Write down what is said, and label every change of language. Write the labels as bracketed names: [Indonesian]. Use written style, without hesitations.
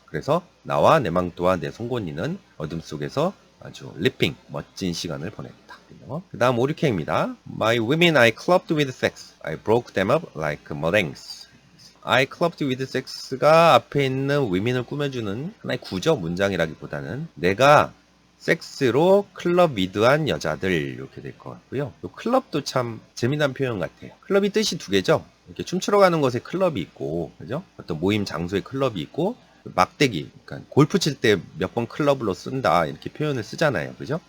[Korean] 그래서 나와 내 망토와 내 송곳니는 어둠 속에서 아주 리핑, 멋진 시간을 보냈다. 그 다음 5,6회입니다. [English] My women I clubbed with sex. I broke them up like meringues. I clubbed with sex [Korean] 가 앞에 있는 women을 꾸며주는 하나의 구조, 문장이라기보다는 내가 섹스로 클럽 위드한 여자들, 이렇게 될 것 같고요. 또 클럽도 참 재미난 표현 같아요. 클럽이 뜻이 두 개죠. 이렇게 춤추러 가는 곳에 클럽이 있고, 그죠? 어떤 모임 장소에 클럽이 있고, 막대기, 그러니까 골프 칠 때 몇 번 클럽으로 쓴다 이렇게 표현을 쓰잖아요, 그죠?